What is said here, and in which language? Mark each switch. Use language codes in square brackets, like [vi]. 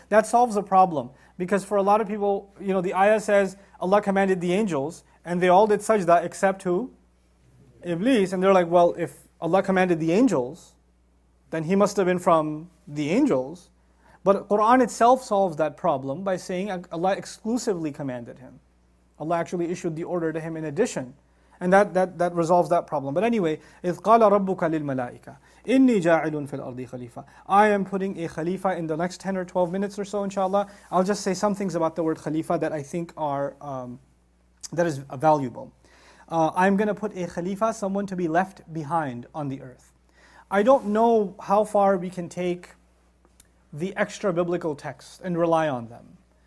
[en] That solves the problem. Because for a lot of people, the ayah says Allah commanded the angels, and they all did sajda except who? Iblis. And they're like, well, if Allah commanded the angels, then he must have been from the angels. But Quran itself solves that problem by saying Allah exclusively commanded him. Allah actually issued the order to him in addition. And that resolves that problem. But anyway, [ar] إِذْ قَالَ رَبُّكَ لِلْمَلَائِكَةِ إِنِّي جَاعِلٌ فِي الْأَرْضِ خَلِيفَةً. [en] I am putting a khalifa in the next 10 or 12 minutes or so, inshallah. I'll just say some things about the word khalifa that I think are, that is valuable. I'm going to put a khalifa, someone to be left behind on the earth. I don't know how far we can take the extra biblical texts and rely on them.